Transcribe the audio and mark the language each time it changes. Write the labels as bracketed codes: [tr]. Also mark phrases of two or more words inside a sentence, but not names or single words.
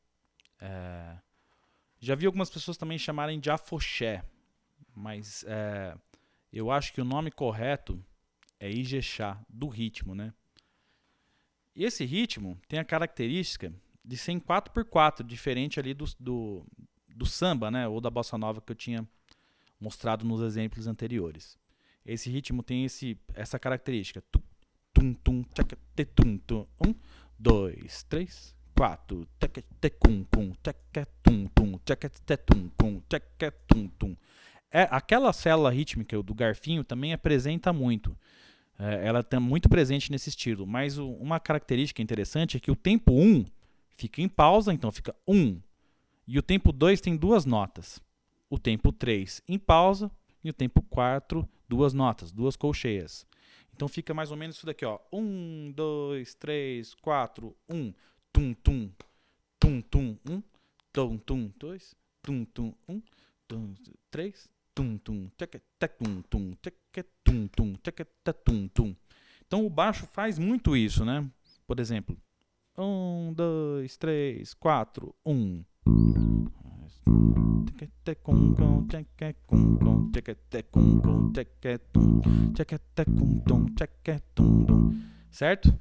[pt] Já vi algumas pessoas também chamarem de afoxé, mas eu acho que o nome correto é Ijexá, do ritmo, né? E esse ritmo tem a característica de ser em 4x4, diferente ali do samba, né? Ou da bossa nova que eu tinha mostrado nos exemplos anteriores. Esse ritmo tem essa característica. Tum, tum, tchaca, te, tum, tum. 1, 2, 3, 4. Tchaca, te, cum, cum, tchaca, tum, tum, tchaca, te, tum, cum, tchaca, tum, tum. Aquela célula rítmica do garfinho também apresenta muito. Ela está muito presente nesse estilo. Mas uma característica interessante é que o tempo 1 fica em pausa, então fica 1. E o tempo 2 tem 2 notas. O tempo 3 em pausa e o tempo 4, 2 notas, 2 colcheias. Então fica mais ou menos isso daqui, ó. 1, 2, 3, 4, 1. Tum, tum, tum, tum, 1. Tum, tum, 2. Tum, tum, 1. Tum, 3. Tum, tum, tchaca, tum, tum, tchaca, tum, tum, tchaca, tum, tum. Então o baixo faz muito isso, né? Por exemplo, 1, 2, 3, 4, 1. Certo?